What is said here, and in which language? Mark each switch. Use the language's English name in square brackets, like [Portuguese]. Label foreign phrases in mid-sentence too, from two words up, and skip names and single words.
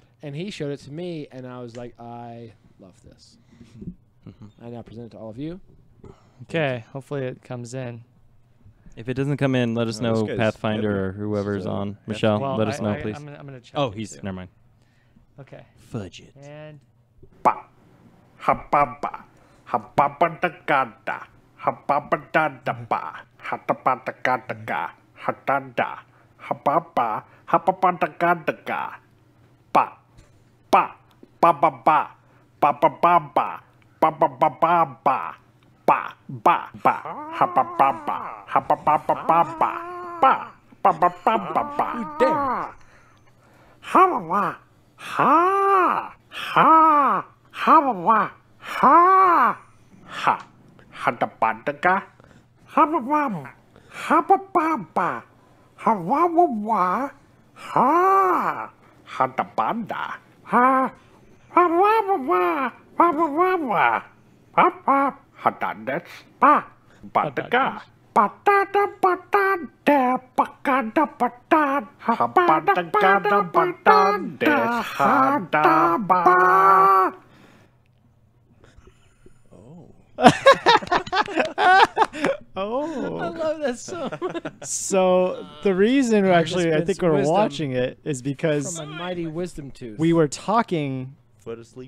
[English] and he showed it to me, and I was like, I love this. I now present it to all of you. Okay. Hopefully it comes in. If it doesn't come in, let us No, this know, guy's Pathfinder heavy. or whoever's This is a on. heavy. Michelle, Well, let us know, please. I'm gonna check. Oh, it he's too. never mind. Okay. Fudge it. And Hababa, hababa da gada, hababa da da ba, hataba da gada ga, hatada, hababa, hababa da gada ga, ba, ba, ba ba ba, ba ba ba ba, ba ba ba ba ba, ba ba ba, hababa ba, hababa ba ba ba, ba ba ba ba ba ba. Hababa, ha, ha. Hawawa, ha, ha, hadabadaga, hababam, habababa, hawawa, ha, hadabanda, ha, hawawa, hawawa, papa, hadades, pa, badaga, patada, patada, pakada, patad, habadagada, patades, hadaba. oh. I love that song. So the reason I think dispense we're wisdom watching it is because From a mighty wisdom tooth. we were talking. Foot asleep.